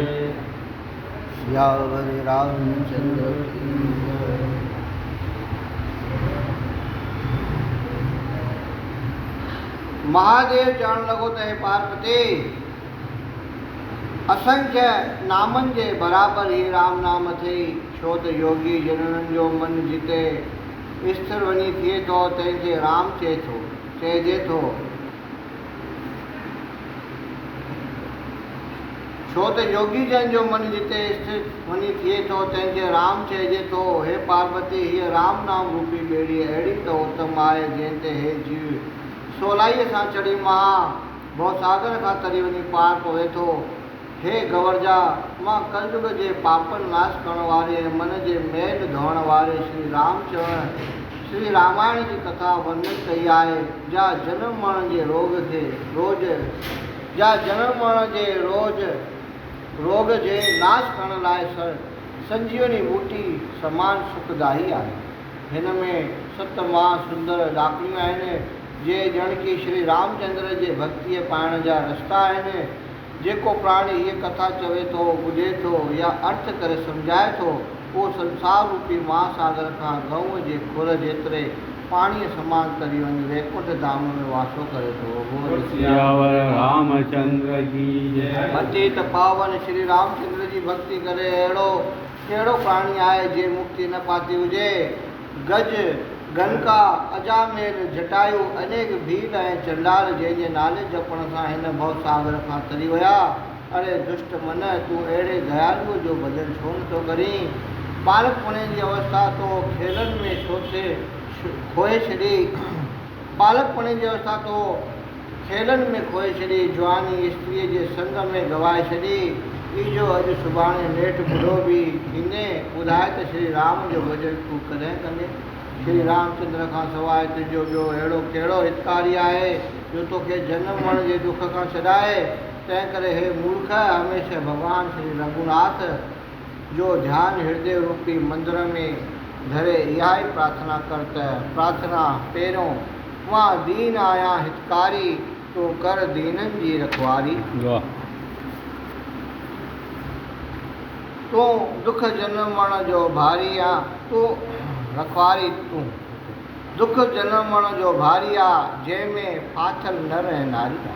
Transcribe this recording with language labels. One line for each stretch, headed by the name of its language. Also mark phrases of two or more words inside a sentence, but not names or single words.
Hindi: सियावर रामचंद्र की जय।
Sindhi: महादेव चवण लॻो त हे पार्वती, असंख्य नामनि जे बराबरि ही राम नाम अथई, छो त योगी जननि जो मन जिते स्थिर वञी थिए थो, तंहिंखे राम चइजे थो। छो त योगी जन जो मन जिते स्थिर वञी थिए थो, तंहिंखे राम चइजे थो। हे पार्वती, हीअ राम नाम रूपी ॿेड़ी अहिड़ी त उत्तम आहे, जंहिं ते हे जीव सवलाईअ सां चढ़ी भवसागर खां तरी वञी पार पवे थो। हे गवरजा, मां कलयुग जे पापन नाश करण वारे मन जे मैल धोअण वारे श्री रामचरण श्री रामायण जी कथा वर्णन कई आहे। जा जनम मरण जे रोग खे रोग जे नाश करण लाइ संजीवनी बूटी समान सुखदाई आहे। हिन में 7 महासुंदर ॾाकणियूं आहिनि जे ॼण की श्री रामचंद्र जे भक्तीअ पाइण जा रस्ता आहिनि। जेको प्राणी हीअ कथा चवे थो, ॿुधे थो या अर्थ करे सम्झाए थो, उहो संसार रूपी महासागर खां गऊं जे खुर जेतिरे पाणीअ समान तरी वञी वैकुंठ धाम में वासो करे थो।
Hindi: सियावर रामचंद्र की जय।
Sindhi: पतित पावन श्री रामचंद्र जी भक्ति करे अहिड़ो कहिड़ो प्राणी आहे जे मुक्ति न पाती हुजे। गज गनका अजामेर जटायु अनेक भील ऐं चंडाल जंहिंजे नाले जपण सां हिन भवसागर खां तरी विया। अरे दुष्ट मन, तूं अहिड़े दयालुअ जो भजन छो नथो करीं? बालकपणे जी अवस्था तो खेलनि में छो थे खोए छॾी? बालकपणे जी अवस्था तो खेलनि में खोए छॾी, जवानी स्त्रीअ जे संग में गवाए छॾी। इजो अॼु सुभाणे नेठि ॿुढो बि थींदे, ॿुधाए त श्री राम जो भजन तूं कॾहिं कंदे? श्री रामचंद्र खां सवाइ तुंहिंजो ॿियो अहिड़ो कहिड़ो हितकारी आहे जो तोखे जनम मरण जे दुख खां छॾाए? तंहिं करे हे मूर्ख, हमेशह भॻवान श्री रघुनाथ जो ध्यानु हृदय रूपी मंदिर में धरे इहा ई प्रार्थना कर त प्रार्थना पहिरियों, मां दीन आहियां हितकारी, तूं कर दीननि जी रखवारी। तूं दुख जनम मरण जो भारी आ, तूं रखवारी तूं दुख जनम मरण जो भारी आहे, जंहिंमें फाथल नर ऐं नारी आहे।